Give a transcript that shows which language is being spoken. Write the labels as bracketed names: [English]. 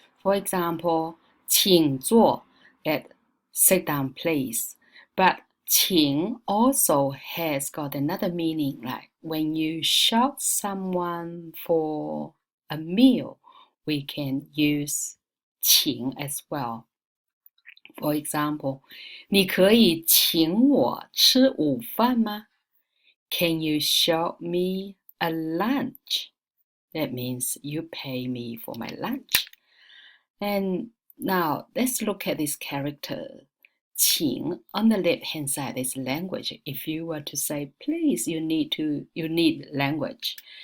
[English] For example, 请坐 that sit down please. But 请 also has got another meaning, like when you shout someone for a meal, we can use 请 as well. [Chinese] For example, 你可以请我吃午饭吗? [English] Can you show me a lunch? That means you pay me for my lunch. And now let's look at this character. 请 on the left hand side is language. If you were to say please, you need language.